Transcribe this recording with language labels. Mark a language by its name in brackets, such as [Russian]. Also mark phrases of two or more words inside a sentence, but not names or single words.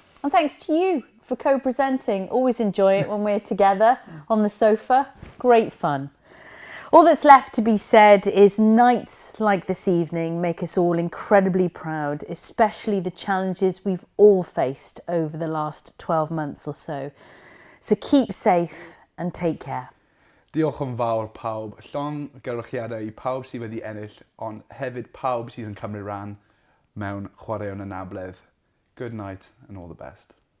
[English] And thanks to you for co-presenting. Always enjoy it when we're together on the sofa. Great fun. All that's left to be said is nights like this evening make us all incredibly proud, especially the challenges we've all faced over the last 12 months or so. So keep safe and take care. [Welsh] Diolch yn fawr pawb. Llongyfarchiadau I pawb sydd wedi ennill, ond hefyd pawb sydd yn cymryd rhan mewn Chwaraeon Anabledd. [English] Good night and all the best.